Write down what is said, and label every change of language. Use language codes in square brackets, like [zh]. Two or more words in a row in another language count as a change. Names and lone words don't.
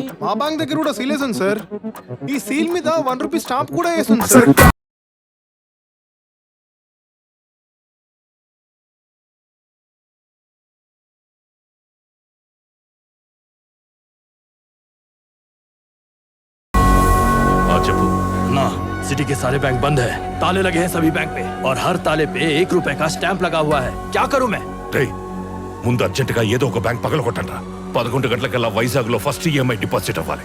[te] మా బ్యాంక్ దగ్గర కూడా సీల్ వేసింది సార్. ఈ సీల్ మీద ₹1 స్టాంప్ కూడా వేసింది సార్. చెప్పు. [hi] ना, सिटी के सारे बैंक बंद है, ताले लगे हैं सभी बैंक पे और हर ताले पे ₹1 का स्टैंप लगा हुआ है. क्या करूं मैं? [te] ముందు అర్జెంటుగా ఏదో ఒక బ్యాంక్ పగలగొట్టండి రా. 11 గంటలకల్లా వైజాగ్ లో [en] first EMI deposit [te] అవ్వాలి.